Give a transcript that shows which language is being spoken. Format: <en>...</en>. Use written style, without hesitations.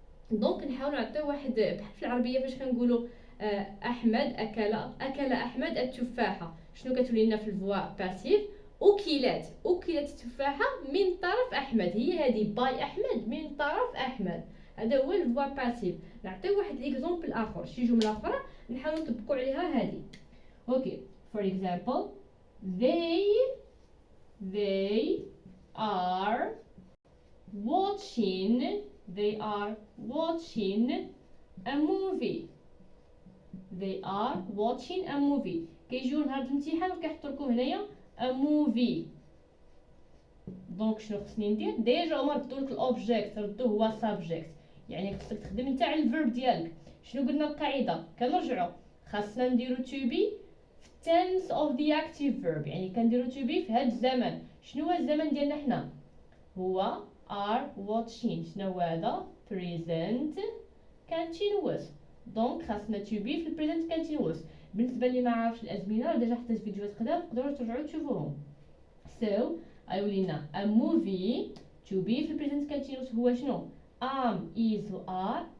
<ar>دونك نحاولوا نعطيو واحد بحال في العربيه فاش كنقولوا احمد اكل احمد التفاحه، شنو كتولي لنا في الفوا باسيف؟ اكلت التفاحه من طرف احمد. هي هذه باي احمد من طرف احمد، هذا هو الفوا باسيف. نعطيو واحد ليكزامبل اخر، شي جمله اخرى نحاولوا نطبقوا عليها هذه.</ar> <en>Okay for example they are watching a movie.</en> <ar>كيجيو نهار الامتحان وكيحطوا لكم هنايا</ar> <en>a movie.</en> <ar>دونك شنو خصني ندير؟ ديجا هما ردوا لك الاوبجيكت ردوه هو سابجيكت، يعني خصك تخدم انت على الفيرب ديالك. شنو قلنا القاعده؟ كنرجعوا خاصنا نديرو to be في</ar> <en>tense of the active verb،</en> <ar>يعني كنديرو to be في هذا الزمن. شنو هو الزمن ديالنا حنا؟ هو</ar> <en>are watching.</en> <ar>شنو هو هذا؟</ar> <en>present continuous.</en> <ar>دونك خاصنا to be في</ar> <en>present continuous.</en> <ar>بالنسبه اللي ما عارفش الازمنه ديجا حطيت فيديوهات قدام تقدروا ترجعوا تشوفوهم. so غيولي لنا</ar> <en>a movie</en> <ar>to be في</ar> <en>present continuous</en> <ar>هو شنو؟ am is و are</ar>